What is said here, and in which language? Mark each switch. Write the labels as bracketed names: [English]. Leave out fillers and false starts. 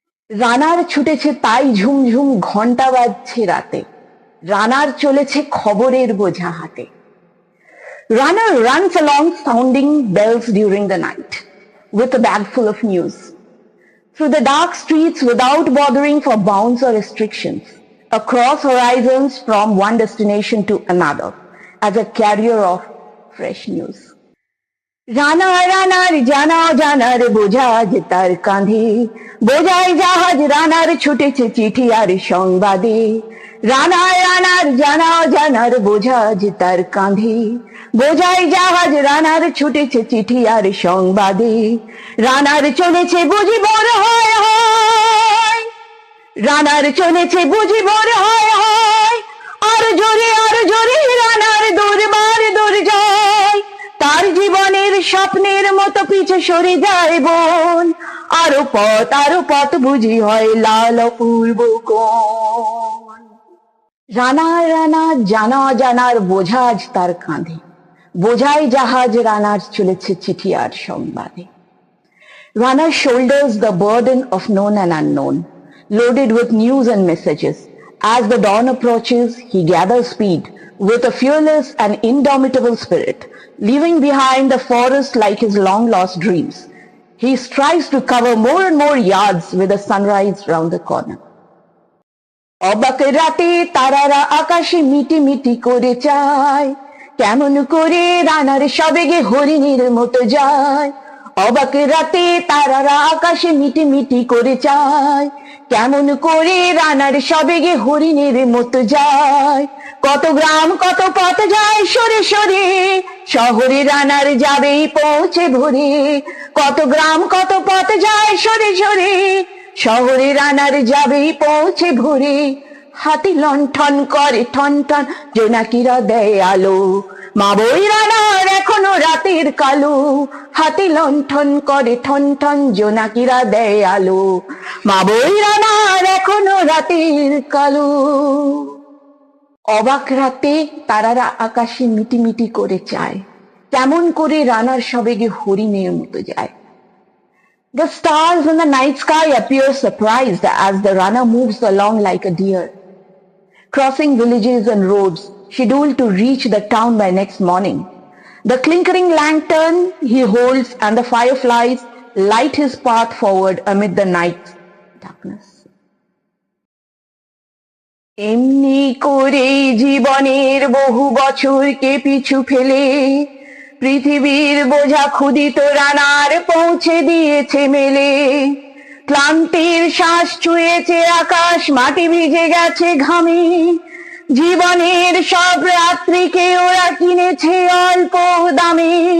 [Bangla] রানার ছুটেছে তাই ঝুমঝুম ঘন্টা বাজছে রাতে, রানার চলেছে খবরের বোঝা হাতে। [English] Runner runs along sounding bells during the night with a bag full of news, through the dark streets without bothering for bounds or restrictions, across horizons from one destination to another, as a carrier of fresh news. [Bangla] রানার জানার বোঝাজ তার কাঁধে, বোঝাই জাহাজ রানার ছুটেছে চিঠি আর সংবাদে, রানার জানার বোঝাজ তার কাঁধে, বোঝাই জাহাজ রানার ছুটেছে চিঠি আর সংবাদে, রানার চলেছে বুঝি বড় হয়, রানার চলেছে বুঝি বড় হয়, আর জোরে রানার দৌড়বার দৌড় যায়, তার জীবনের স্বপ্নের মতো পিছে সরে যায় বন, আরো পথ বুঝি হয় লাল অপূর্ব কোন। রানার জানার বোঝাজ তার কাঁধে, বোঝাই জাহাজ রানার চলেছে চিঠি আর সংবাদে। [English] Runner shoulders the burden of known and unknown, loaded with news and messages. As the dawn approaches, he gathers speed with a fearless and indomitable spirit, leaving behind the forest like his long-lost dreams. He strives to cover more and more yards with the sunrise round the corner. [Bangla] অবাক রাতে তারারা আকাশে মিটি মিটি করে চায়, কেমন করে রানার সবেগে হরিণের মতো যায়, অবাক রাতে তারারা আকাশে মিটি মিটি করে চায়, কেমন করে রানার সবেগে হরিণের মতো যায়, কত গ্রাম কত পথ যায় সরে সরে, শহরে রানার যাবেই পৌঁছে ভোরে, কত গ্রাম কত পথ যায় সরে সরে, শহরে রানার যাবেই পৌঁছে ভোরে, হাতি লণ্ঠন করে ঠন ঠন জোনাকিরা দেয় আলো, মা বই রানার এখনো রাতের কালো, হাতি লণ্ঠন করে ঠন ঠন জোনাকিরা দেয় আলো, মা বই রানার এখনো রাতের কালো। অবাক রাতে তারারা আকাশে মিটি মিটি করে চায়, কেমন করে রানার সবেগে হরিণের মতো যায়। [English] The stars in the night sky appear surprised as the runner moves along like a deer, crossing villages and roads, scheduled to reach the town by next morning. The clinkering lantern he holds and the fireflies light his path forward amid the night darkness. [Bangla] এমনি করে জীবনের বহু বছরকে পিছু ফেলে পৃথিবীর বোঝা ক্ষুদিত রানার পৌঁছে দিয়েছে মেলে, ক্লান্তির শ্বাস ছুঁয়েছে আকাশ, মাটি ভিজে গেছে ঘামে, জীবনের সব রাত্রিকে ওরা কিনেছে অল্প দামে,